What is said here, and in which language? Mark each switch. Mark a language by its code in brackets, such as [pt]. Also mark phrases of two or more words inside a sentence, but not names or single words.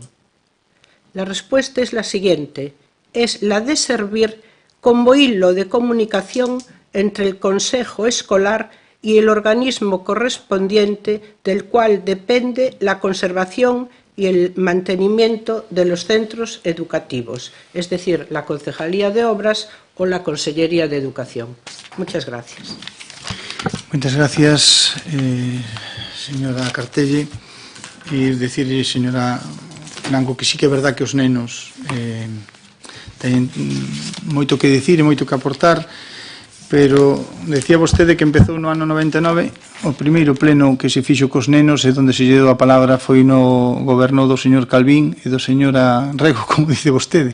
[es] La respuesta es la siguiente, es la de servir como hilo de comunicación entre el Consejo Escolar y el organismo correspondiente del cual depende la conservación y el mantenimiento de los centros educativos, es decir, la Concejalía de Obras o la Consellería de Educación. Muchas gracias. Muchas gracias, señora Cartelle. [gl] E decirle, señora Blanco, que sí que é verdad que os nenos teñen moito que dicir e moito que aportar, pero decía vostede que empezou no ano 99, o primeiro pleno que se fixo cos nenos e onde se lle deu a palabra foi no goberno do señor Calvín e do señora Rego, como dice vostede.